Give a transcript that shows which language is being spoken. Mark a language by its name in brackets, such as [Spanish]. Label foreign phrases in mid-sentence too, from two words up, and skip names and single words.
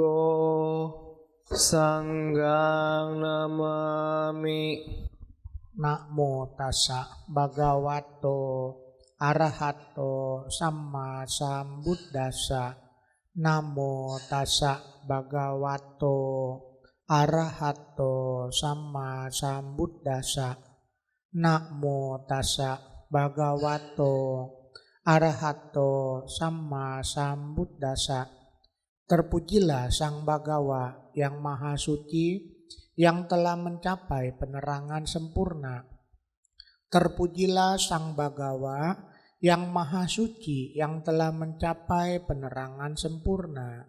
[Pali] สังฆังนามามินะโมตัสสะภะคะวะโตอะระหะโตสัมมาสัมพุทธัสสะนะโมตัสสะภะคะวะโตอะระหะโตสัมมาสัมพุทธัสสะนะโมตัสสะภะคะวะโตอะระหะโตสัมมาสัมพุทธัสสะ. [Indonesian] Terpujilah Sang Bhagawa yang Maha Suci yang telah mencapai penerangan sempurna. Terpujilah Sang Bhagawa yang Maha Suci yang telah mencapai penerangan sempurna.